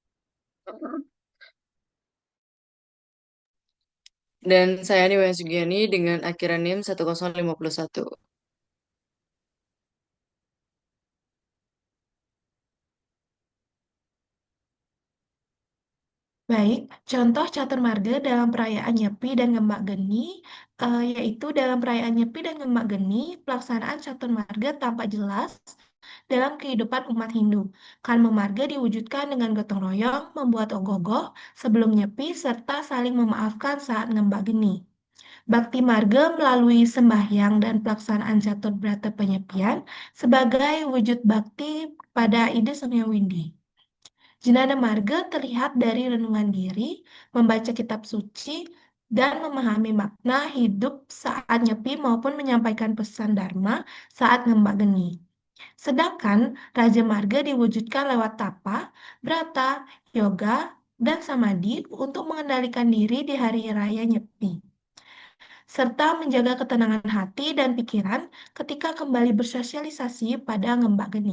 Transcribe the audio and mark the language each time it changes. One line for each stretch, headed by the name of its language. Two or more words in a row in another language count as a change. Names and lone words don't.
Indonesian: Dan saya Niwaya Sugiani dengan akhiran NIM 1051. baik, contoh catur marga dalam perayaan Nyepi dan Ngembak Geni, yaitu dalam perayaan Nyepi dan Ngembak Geni, pelaksanaan catur marga tampak jelas dalam kehidupan umat Hindu. Karma marga diwujudkan dengan gotong royong, membuat ogoh-ogoh sebelum Nyepi, serta saling memaafkan saat Ngembak Geni. Bakti marga melalui sembahyang dan pelaksanaan catur brata penyepian sebagai wujud bakti pada ide Sang Widi. Jenana marga terlihat dari renungan diri, membaca kitab suci, dan memahami makna hidup saat nyepi maupun menyampaikan pesan Dharma saat ngembak geni. Sedangkan Raja Marga diwujudkan lewat tapa, brata, yoga, dan samadhi untuk mengendalikan diri di hari raya nyepi, serta menjaga ketenangan hati dan pikiran ketika kembali bersosialisasi pada ngembak geni.